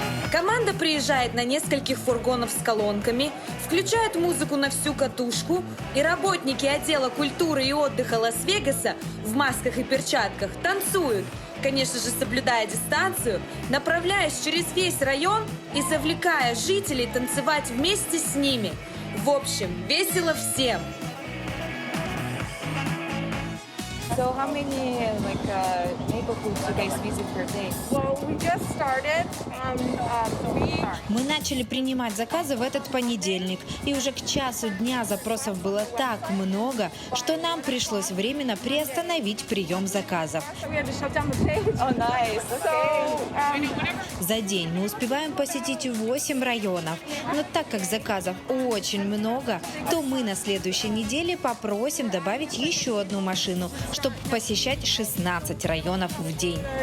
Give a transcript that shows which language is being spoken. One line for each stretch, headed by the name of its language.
Russian: Команда приезжает на нескольких фургонах с колонками, включает музыку на всю катушку, и работники отдела культуры и отдыха Лас-Вегаса в масках и перчатках танцуют, конечно же, соблюдая дистанцию, направляясь через весь район и завлекая жителей танцевать вместе с ними. В общем, весело всем.
English: So how many neighborhoods you guys visit per day? Well, we just started.
Russian: Мы начали принимать заказы в этот понедельник, и уже к часу дня запросов было так много, что нам пришлось временно приостановить прием заказов. За день мы успеваем посетить 8 районов, но так как заказов очень много, то мы на следующей неделе попросим добавить еще одну машину, чтобы посещать 16 районов в день.